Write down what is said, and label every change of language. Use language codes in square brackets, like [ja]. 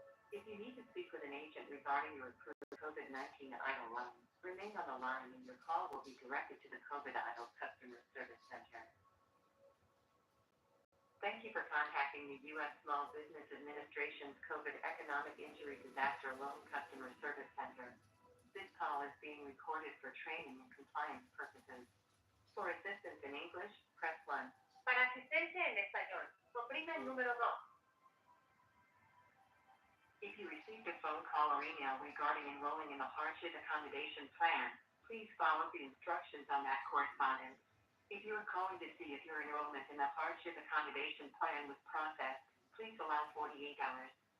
[en] If you need to speak with an agent regarding your approved COVID-19 EIDL loan, remain on the line and your call will be directed to the COVID-19 Customer Service Center. Thank you for contacting the U.S. Small Business Administration's COVID Economic Injury Disaster Loan Customer Service Center. This call is being recorded for training and compliance purposes. For assistance in English, press 1. [es] Para asistencia en español, oprima el número 2. [en] If you received a phone call or email regarding enrolling in the hardship accommodation plan, please follow the instructions on that correspondence. If you are calling to see if your enrollment in the hardship accommodation plan was processed, please allow 48 hours.